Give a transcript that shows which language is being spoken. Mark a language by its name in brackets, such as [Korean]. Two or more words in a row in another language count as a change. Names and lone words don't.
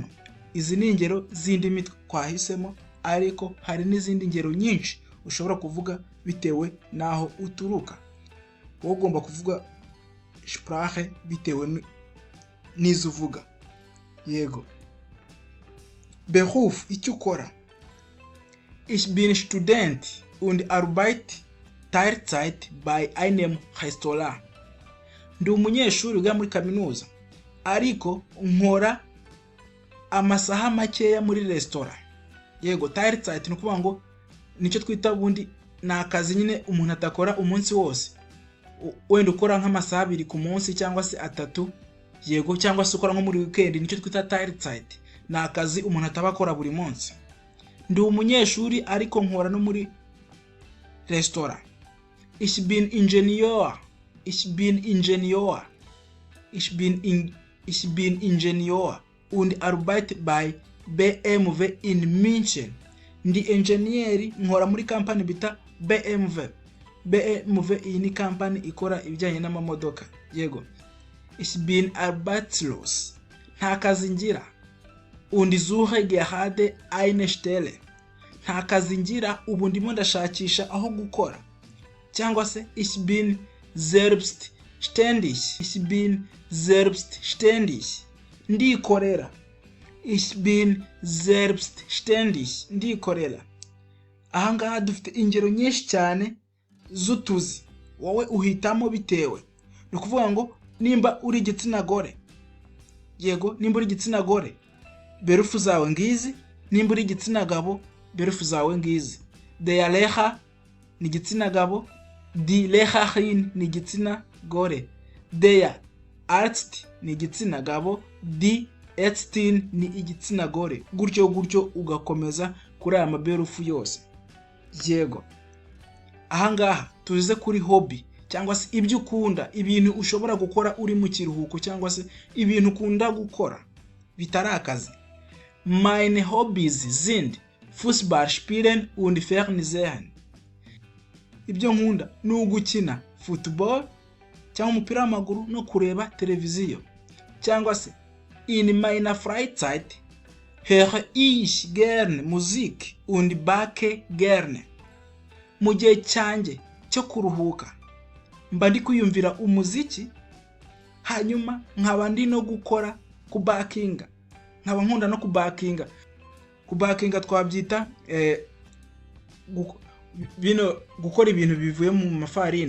[Kinyarwanda] Izi ni ingero z'indimi twahisemo, ariko hari n'izindi ngero nyinshi ushobora kuvuga bitewe naho uturuka. Wowe ugomba kuvuga Sprache bitewe n'izo uvuga. Yego. Beruf, icyo ukora. [German] Ich bin Student und arbeite Teilzeit bei einem Restaurant. [Kinyarwanda] Ndi umunyeshuri uga muri kaminuza ariko nkora amasaha makeya muri restaurant. Yego, Teilzeit ni ukuvuga ngo nicyo twita bundi na akazi nyine umuntu atakora umunsi wose. Wenda ukora nk'amasaha 2 ku munsi cyangwa se 3. Yego, cyangwa se ukora nko muri weekend, nicyo twita Teilzeit. Na akazi umuntu atabakora buri munsi. Ndi umunyeshuri ariko nkora no muri restaurant. [German] Ich bin Ingenieur. Ich bin Ingenieur und arbeite bei BMW in München. [Kinyarwanda] Ndi engineer, nkora muri company bita BMW. BMW iyi ni company ikora ibijyanye n'amamodoka. Yego. [German] Ich bin arbeitslos. [Kinyarwanda] Nta kazi ngira. [German] Und suche gerade eine Stelle. [Kinyarwanda] Nta kazi ngira, ubu ndimo ndashakisha aho gukora. Cyangwa se [German] ich bin selbstständig. Ich bin selbstständig. Ndikorera. Ich bin selbstständig. [Kinyarwanda] Ndikorera. Ahangaha dufite ingero nyinshi cyane z'utuzi. Wowe uhitamo bitewe. Ni ukuvuga ngo nimba uri igitsina gore. Yego, nimba uri igitsina gore, berufu zawe ngizi. Nimba uri igitsina gabo, berufu zawe ngizi. [German] Der Lehrer [Kinyarwanda] ni igitsina gabo. [German] Die Lehrerin [Kinyarwanda] ni igitsina gore. [German] Der Arzt [Kinyarwanda] ni igitsina gabo. [German] Die Ärztin [Kinyarwanda] ni igitsina gore. Gutyo ugakomeza kuri aya maberufu yose. Yego. Ahangaha tuze kuri hobby cyangwa se ibyo ukunda, ibintu ushobora gukora uri mu kiruhuko cyangwa se ibintu ukunda gukora bitari akazi. [German] Meine Hobbys sind Fußball spielen und Fernsehen. [Kinyarwanda] Ibyo nkunda ni ugukina football cyangwa umupira w'amaguru no kureba televiziyo. Cyangwa se [German] in meiner Freizeit höre ich gerne Musik und backe gerne. [Kinyarwanda] Mu gihe cyanjye cyo kuruhuka mba ndi kwiyumvira umuziki, hanyuma nkaba ndi no gukora kubakinga. Nkaba nkunda no kubakinga. Kubakinga twabyita gukora ibintu bivuye mu mafarini.